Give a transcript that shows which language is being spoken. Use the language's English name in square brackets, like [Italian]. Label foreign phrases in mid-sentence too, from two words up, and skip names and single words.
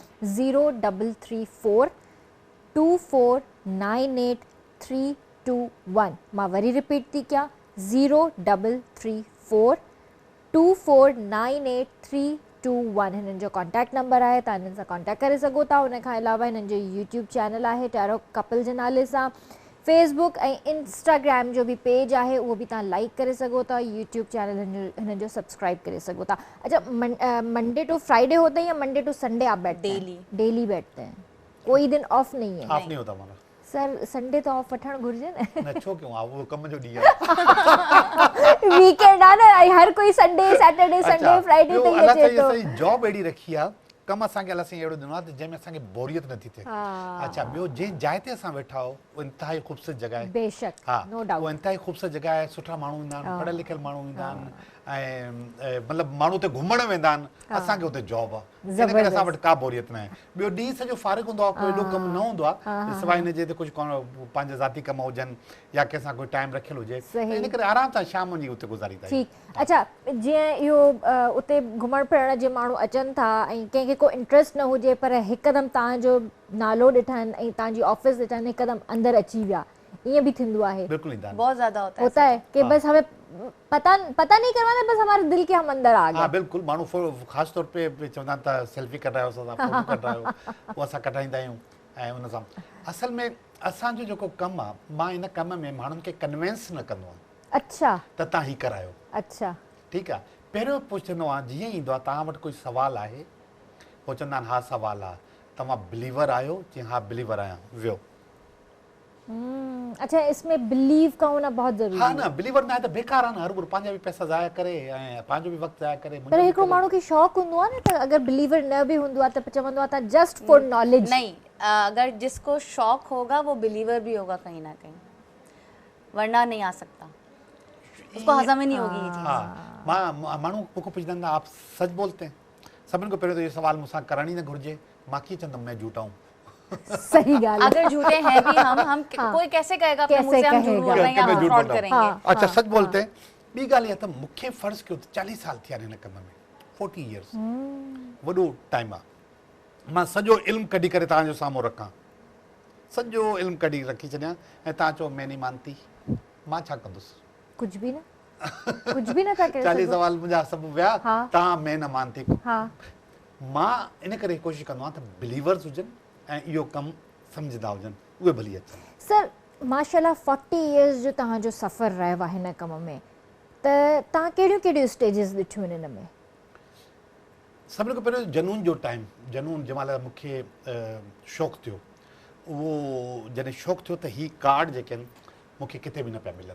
[Sindhi] 0334 2498 मां वरी रिपीट थी कयां 0334 2498 हिननि जो [English] contact number [Sindhi] आहे तव्हां हिननि सां कॉन्टैक्ट करे सघो था उन खां अलावा हिननि जो [English] YouTube channel [Sindhi] आहे [English] Tarot Couple [Sindhi] जे नाले सां फेसबुक ऐं इंस्टाग्राम जो भी पेज आहे उहो भी तव्हां लाइक करे सघो था [English] YouTube channel [Sindhi] हिननि जो सब्सक्राइब करे सघो था अच्छा [English] Monday to Friday [Urdu] ہوتا ہے یا [English] Monday to Sunday [Urdu] آپ بیٹھتے ہیں ڈیلی بیٹھتے ہیں کوئی دن آف نہیں ہے آف نہیں ہوتا ہمارا [Sindhi] सर संडे तो ऑफ वठण घुर्जे न छो क्यों वो कम जो ॾींहुं वीकेंड आहे न हर कोई संडे सैटरडे संडे फ्राइडे ते ही अचे तो जॉब एडी रखी आहे कम असांखे अलाए साईं अहिड़ो ॾिनो आहे त जंहिंमें असांखे बोरियत नथी थिए अच्छा ॿियो जंहिं जाइ ते असां वेठा आहियो उहो इंतिहाई ख़ूबसूरत जॻह आहे बेशक हा [English] No doubt [Sindhi] उहो इंतिहाई ख़ूबसूरत जॻह आहे सुठा माण्हू ईंदा आहिनि पढ़ियल लिखियल माण्हू ईंदा आहिनि ऐं मतिलबु माण्हू हुते घुमण वेंदा आहिनि असांखे हुते जॉब आहे इन करे असां वटि का बोरियत न आहे ॿियो ॾींहुं सॼो फारिग हूंदो आहे कोई एॾो कमु न हूंदो आहे सवाइ हिन जे ते कुझु पंहिंजा ज़ाती कम हुजनि या कंहिंसां कोई टाइम रखियलु हुजे इन करे आराम सां शाम जी हुते गुज़ारींदा आहियूं अच्छा जीअं इहो उते घुमण फिरण जे माण्हू अचनि था ऐं कंहिंखे को इंट्रस्ट न हुजे पर हिकदमि तव्हांजो नालो ॾिठनि ऐं तव्हांजी ऑफिस ॾिठनि हिकदमि अंदरि अची विया ईअं भी थिंदो आहे बिल्कुल ईंदा [Urdu] بہت زیادہ ہوتا ہے کہ بس ہمیں پتا نہیں کروانا بس ہمارے دل کے ہم اندر آ گئے [Sindhi] हाँ बिल्कुल माण्हू ख़ासि तौर पे चवंदा त सेल्फी कढायो फोटो कढायो उहो असां कढाईंदा आहियूं ऐं उन सां असल में असांजो जेको कमु आहे मां इन कम में माण्हुनि खे कन्विंस न कंदो आहियां अच्छा त तव्हां ही करायो अच्छा ठीकु आहे पहिरियों पुछंदो आहियां जीअं ईंदो आहे तव्हां वटि कोई सुवालु आहे पोइ चवंदा आहिनि हा सुवालु आहे तव्हां बिलीवर आहियो चई हा बिलीवर आहियां वियो [Urdu] اچھا اس میں بلیو کا ہونا بہت ضروری ہاں نا بلیور نا ہے تو بیکار ہے نا [Sindhi] हर पंहिंजा भी पैसा ज़ाया करे ऐं पंहिंजो भी वक्त ज़ाया करे पर हिकिड़ो माण्हू खे शौक़ हूंदो आहे न त अगर बिलीवर न भी हूंदो आहे त चवंदो आहे त [English] just for knowledge [Urdu] نہیں اگر جس کو شوق ہوگا وہ بلیور بھی ہوگا کہیں نہ کہیں ورنہ نہیں آ سکتا اس کو ہضم ہی نہیں ہوگی یہ چیز [Sindhi] हाँ माण्हू मूंखे पुछंदा आहिनि [Urdu] آپ سچ بولتے ہیں [Sindhi] सभिनि खां पहिरियों त इहो सवाल मूंसां करण ई न घुरिजे मां कीअं चवंदुमि [Urdu] میں جھوٹا ہوں [Sindhi] सही गाल [Urdu] اگر جھوٹے ہیں بھی ہم کوئی کیسے کہے گا اپنے منہ سے ہم جھوٹ بول رہے ہیں یا فراڈ کریں گے اچھا سچ بولتے ہیں [Sindhi] ॿी ॻाल्हि इहा त मूंखे फ़र्ज़ कयो त 40 साल थिया आहिनि हिन कम में 40 इयर्स वॾो टाइम आहे मां सॼो इल्मु कढी करे तव्हांजो साम्हूं रखां सॼो इल्मु कढी रखी छॾियां ऐं तव्हां चओ [Urdu] میں نہیں مانتی [Sindhi] मां छा कंदुसि कुझु बि न था करे 40 सवाल मुंहिंजा सभु विया तव्हां [Urdu] میں نہ مانتی [Sindhi] मां इन करे कोशिशि कंदो आहियां त बिलीवर्स हुजनि ऐं इहो कमु सम्झंदा हुजनि उहे भली अचनि सर माशाल्लाह 40 इयर्स जो तव्हांजो सफ़र रहियो आहे हिन कम में त तव्हां कहिड़ियूं स्टेजिस ॾिठियूं हिन में सभिनी खां पहिरियों जनून जो टाइम जनून जंहिं महिल मूंखे शौक़ु थियो उहो जॾहिं शौक़ु थियो त ही कार्ड जेके आहिनि मूंखे किथे बि न पिया मिलनि